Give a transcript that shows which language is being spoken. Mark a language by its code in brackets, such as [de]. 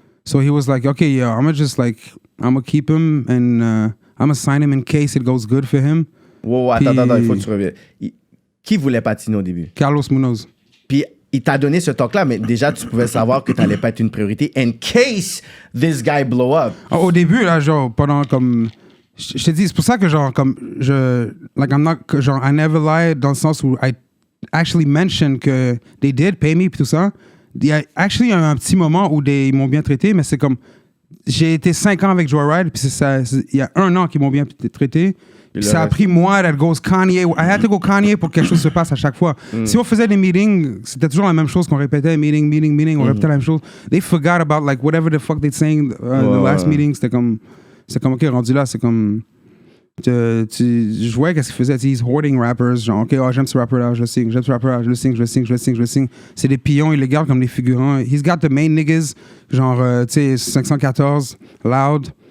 [en] So he was like, okay, yeah, I'm gonna keep him and I'm gonna sign him in case it goes good for him. [fr] Wow, attends, il faut que tu reviennes. Qui voulait patiner au début? Carlos Munoz. Puis il t'a donné ce talk-là, mais déjà, tu pouvais savoir que t'allais pas être une priorité [en] in case this guy blow up. [fr] Au début, là, genre, pendant comme... Je te dis, c'est pour ça que, genre, comme... [en] I never lied [fr] dans le sens où [en] I actually mentioned que they did pay me, [fr] puis tout ça. Il y a actually un petit moment où ils m'ont bien traité, mais c'est comme... J'ai été 5 ans avec Joyride, puis il y a 1 an qu'ils m'ont bien traité. Puis ça a pris moi, [en] that goes Kanye. I had to go Kanye [fr] pour que quelque chose se passe à chaque fois. Si on faisait des meetings, c'était toujours la même chose qu'on répétait. Meeting, on répétait la même chose. [en] They forgot about like whatever the fuck they saying the last meeting. [fr] C'était comme, ok, rendu là, c'est comme... Je voyais qu'est-ce qu'il faisait. [en] He's hoarding rappers. [fr] Genre, ok, j'aime ce rapper-là, je le signe. J'aime ce rapper-là, je le signe. C'est des pions, il les garde comme des figurants. [en] He's got the main niggas. [fr] Genre, tu sais, 514, Loud.